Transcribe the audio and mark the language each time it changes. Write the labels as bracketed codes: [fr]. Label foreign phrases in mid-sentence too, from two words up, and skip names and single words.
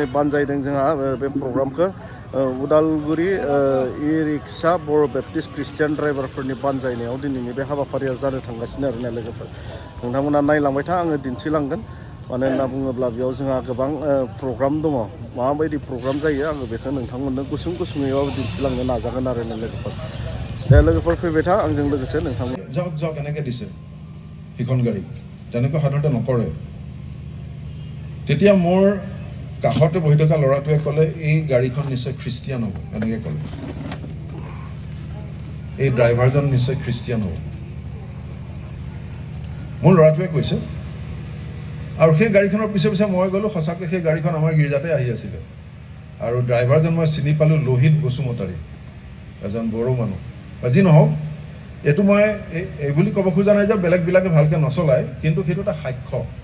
[brx] बानजायदों जोंहा बे प्रग्रामखौ उदालगुरि इ रिक्सा बर' बेप्टिस्ट ख्रिस्टियान ड्राइभारफोरनि बानजायनायाव दिनैनि बे हाबाफारिया जानो थांगासिनो आरोना लोगोफोर नोंथांमोना नायलांबाय था आङो दिन्थिलांगोन मानो होनना बुङोब्ला बेयाव जोंहा गोबां प्रग्राम दङ माबायदि प्रग्राम जायो आङो बेखौ नोंथांमोननो गुसुङैबाबो दिन्थिलांनो नाजागोन आरो लोगोफोर दे लोगोफोर फैबाय था आंजों लोगोसे नोंथांमोन [as] যাওক এনেকৈ দিছে সিখন গাড়ী তেনেকৈ সাধাৰণতে নকৰে তেতিয়া মোৰ কাষতে বহি থকা ল'ৰাটোৱে ক'লে এই গাড়ীখন নিশ্চয় খ্ৰীষ্টিয়ান হ'ব এনেকৈ ক'লে এই ড্ৰাইভাৰজন নিশ্চয় খ্ৰীষ্টিয়ান হ'ব মোৰ ল'ৰাটোৱে কৈছে আৰু সেই গাড়ীখনৰ পিছে পিছে মই গ'লোঁ সঁচাকৈ সেই গাড়ীখন আমাৰ গীৰ্জাতে আহি আছিলে আৰু ড্ৰাইভাৰজন মই চিনি পালোঁ লোহিত বসুমতাৰী এজন বড়ো মানুহ যি নহওক এইটো মই এই বুলি ক'ব খোজা নাই যে বেলেগবিলাকে ভালকৈ নচলায় কিন্তু সেইটো এটা সাক্ষ্য